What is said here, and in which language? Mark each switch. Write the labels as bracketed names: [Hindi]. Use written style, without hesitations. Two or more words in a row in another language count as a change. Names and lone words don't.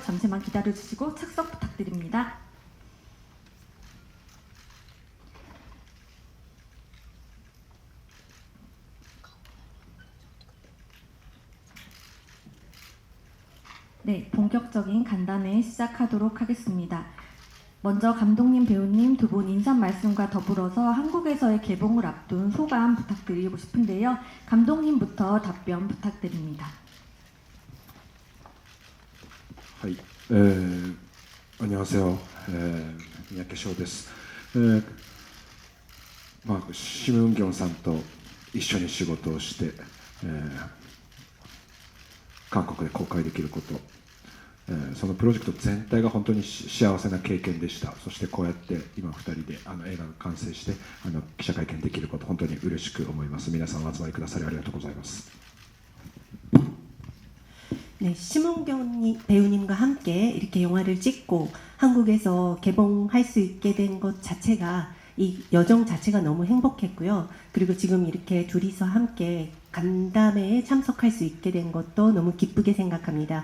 [Korean] 잠시만 기다려주시고 착석 부탁드립니다. 네, 본격적인 간담회 시작하도록 하겠습니다. 먼저 감독님, 배우님 두 분 인사 말씀과 더불어서 한국에서의 개봉을 앞둔 소감 부탁드리고 싶은데요. 감독님부터 답변 부탁드립니다. はい、안녕하세요. [Japanese] 三宅翔です。シム・ウンギョンさんと一緒に仕事をして、韓国で公開できること、そのプロジェクト全体が本当に幸せな経験でした。そしてこうやって今2人で映画が完成して記者会見できること、本当に嬉しく思います。皆さんお集まりくださりありがとうございます。 [Korean] 네, 심은경 배우님과 함께 이렇게 영화를 찍고 한국에서 개봉할 수 있게 된 것 자체가 이 여정 자체가 너무 행복했고요. 그리고 지금 이렇게 둘이서 함께 간담회에 참석할 수 있게 된 것도 너무 기쁘게 생각합니다.